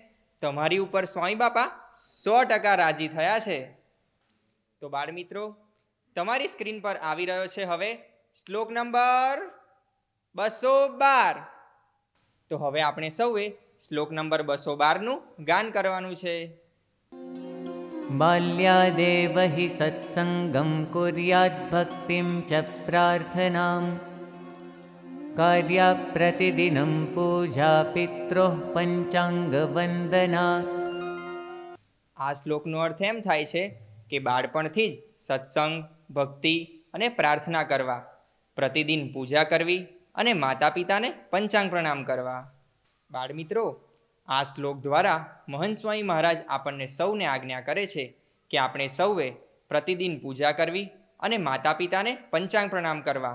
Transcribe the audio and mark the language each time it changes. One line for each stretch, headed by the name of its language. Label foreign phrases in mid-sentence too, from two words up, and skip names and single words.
Gujarati: તમારી ઉપર સ્વામી બાપા 100% રાજી થયા છે. તો બાળ મિત્રો, તમારી સ્ક્રીન પર આવી રહ્યો છે હવે શ્લોક નંબર 212. તો હવે આપણે સૌએ શ્લોક નંબર 212નું ગાન કરવાનું છે.
Sanskrit: बाल्यादेव हि सत्सङ्गं कुर्यात् भक्तिं च प्रार्थनां कार्या प्रतिदिनं पूजा पित्रोः पञ्चाङ्गवन्दना.
Gujarati: આ શ્લોકનો અર્થ એમ થાય છે કે બાળપણથી જ સત્સંગ, ભક્તિ અને પ્રાર્થના કરવા, પ્રતિદિન પૂજા કરવી અને માતા પિતાને પંચાંગ પ્રણામ કરવા. બાળમિત્રો, આ શ્લોક દ્વારા મહંત સ્વામી મહારાજ આપણને સૌને આજ્ઞા કરે છે કે આપણે સૌએ પ્રતિદિન પૂજા કરવી અને માતા પિતાને પંચાંગ પ્રણામ કરવા.